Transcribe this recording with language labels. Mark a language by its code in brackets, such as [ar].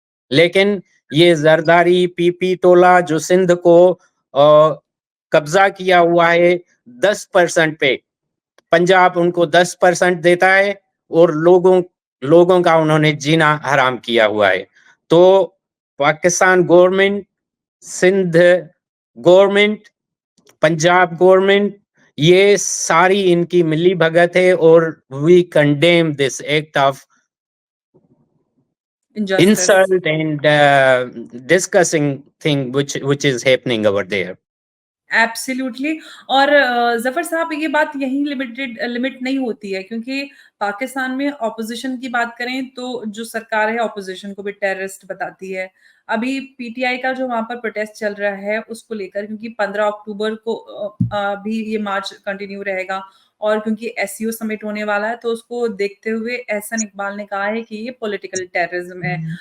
[hi] लेकिन ये जरदारी पीपी टोला जो सिंध को कब्जा किया हुआ है 10% पे, पंजाब उनको 10% देता है, और लोगों का उन्होंने जीना हराम किया हुआ है। तो Pakistan government, Sindh government, Punjab government, ये सारी इनकी मिली भगत है, और [en] We condemn this act of Injustice. insult and discussing thing which is happening over there. Absolutely. [hi] और ज़फ़र साहब, ये बात यहीं लिमिट नहीं होती है, क्योंकि पाकिस्तान में ऑपोज़िशन की बात करें तो जो सरकार है ऑपोज़िशन को भी टेररिस्ट बताती है। अभी पीटीआई का जो वहाँ पर प्रोटेस्ट चल रहा है उसको लेकर, क्योंकि 15 अक्टूबर को भी ये मार्च कंटिन्यू रहेगा, और क्योंकि एससीओ समिट होने वाला है, तो उसको देखते हुए एहसन इकबाल ने कहा है कि ये पॉलिटिकल टेररिज्म है।